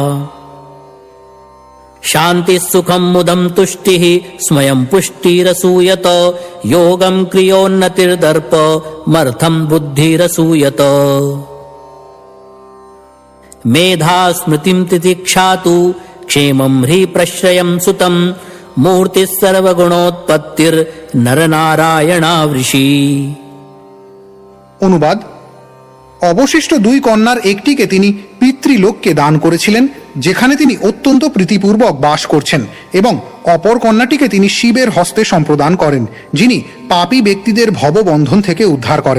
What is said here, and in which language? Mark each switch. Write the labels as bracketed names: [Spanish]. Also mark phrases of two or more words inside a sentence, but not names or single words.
[Sanskrit] शान्तिः सुखं मुदं तुष्टिः स्मयं पुष्टिरसूयत योगं क्रियोन्नतिर्दर्प मर्थं बुद्धिरसूयत मेधा स्मृतिं तितिक्षातु क्षेमं ह्रीप्रश्रयं सुतं मूर्तिः सर्वगुणोत्पत्तिर्नरनारायणावृषि। [Bangla] অনুবাদ: অবশিষ্ট 2 কন্যার একটিকে তিনি পিতৃলোককে দান করেছিলেন, যেখানে তিনি অত্যন্ত প্রীতিপূর্বক বাস করছেন, এবং অপর কন্যাটিকে তিনি শিবের হস্তে সম্প্রদান করেন, যিনি পাপী ব্যক্তিদের ভববন্ধন থেকে উদ্ধার করেন।